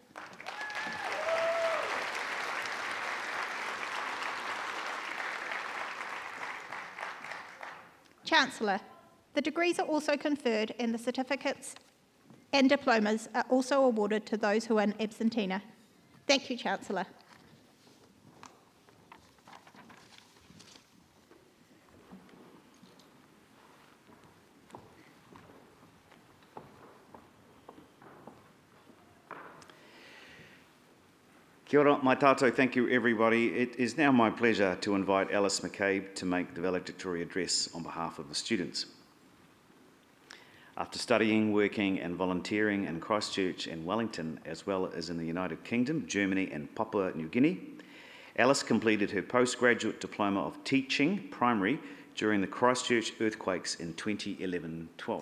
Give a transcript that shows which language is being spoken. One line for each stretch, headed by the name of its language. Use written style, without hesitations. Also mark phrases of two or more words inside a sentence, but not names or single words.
English: Chancellor, the degrees are also conferred and the certificates and diplomas are also awarded to those who are in absentia. Thank you, Chancellor.
Māori: Kia ora, mai tātou,
English: thank you everybody. It is now my pleasure to invite Alice McCabe to make the valedictory address on behalf of the students. After studying, working and volunteering in Christchurch and Wellington, as well as in the United Kingdom, Germany and Papua New Guinea, Alice completed her postgraduate diploma of teaching primary during the Christchurch earthquakes in 2011-12.